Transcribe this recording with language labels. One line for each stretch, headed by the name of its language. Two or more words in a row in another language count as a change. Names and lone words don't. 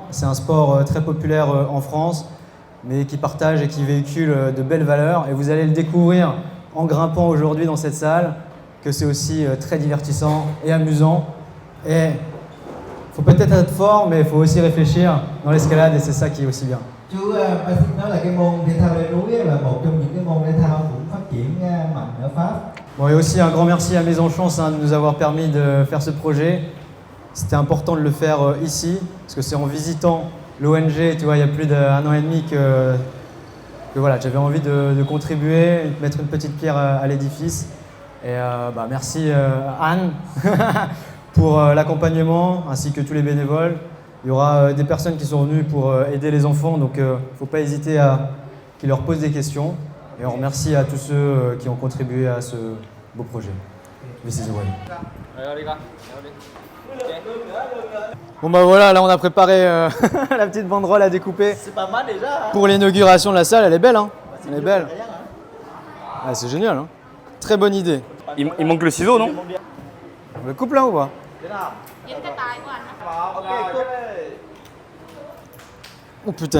French: C'est un sport très populaire en France, mais qui partage et qui véhicule de belles valeurs. Et vous allez le découvrir en grimpant aujourd'hui dans cette salle, que c'est aussi très divertissant et amusant. Et faut peut-être être fort, mais il faut aussi réfléchir dans l'escalade, et c'est ça qui est aussi bien.
Vietnamese: Chú Basic nói là cái môn thể thao leo núi là một trong những cái môn thể thao cũng phát triển mạnh ở Pháp.
French: Bon, et aussi un grand merci à Maison Chance de nous avoir permis de faire ce projet. C'était important de le faire ici, parce que c'est en visitant l'ONG, tu vois, il y a plus d'1 an et demi que voilà, j'avais envie de contribuer, de mettre une petite pierre à l'édifice. Et merci Anne pour l'accompagnement, ainsi que tous les bénévoles. Il y aura des personnes qui sont venues pour aider les enfants, donc il ne faut pas hésiter à qu'ils leur posent des questions. Et on remercie à tous ceux qui ont contribué à ce beau projet.
English: This is the way.
French: Bon bah voilà, là on a préparé la petite banderole à découper. C'est pas mal déjà. Pour l'inauguration de la salle. Elle est belle, hein? Elle est belle. Ah, c'est génial, hein? Très bonne idée. Il manque le ciseau, non? On le coupe là ou pas? Oh putain.